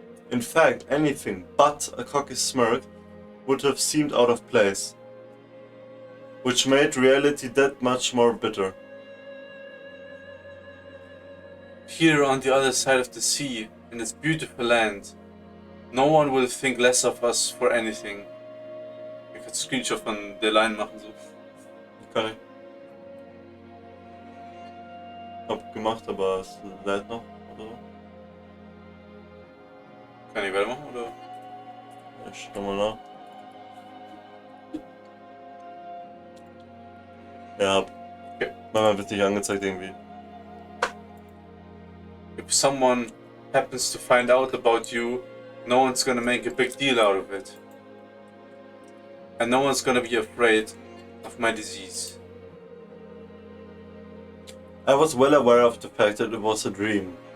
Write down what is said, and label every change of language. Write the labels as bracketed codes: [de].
[en] In fact, anything but a cocky smirk would have seemed out of place, which made reality that much more bitter. Here on the other side of the sea, in this beautiful land, no one will think less of us for anything. [de] Ich kann Screenshot von der Line machen so. Kann ich. Hab gemacht, aber es lädt noch, oder so. Kann ich weitermachen, oder? Ja, schau mal nach. Ja, Okay. manchmal wird nicht angezeigt irgendwie. [en] If someone happens to find out about you, no one's gonna make a big deal out of it. And no one's gonna be afraid of my disease. I was well aware of the fact that it was a dream,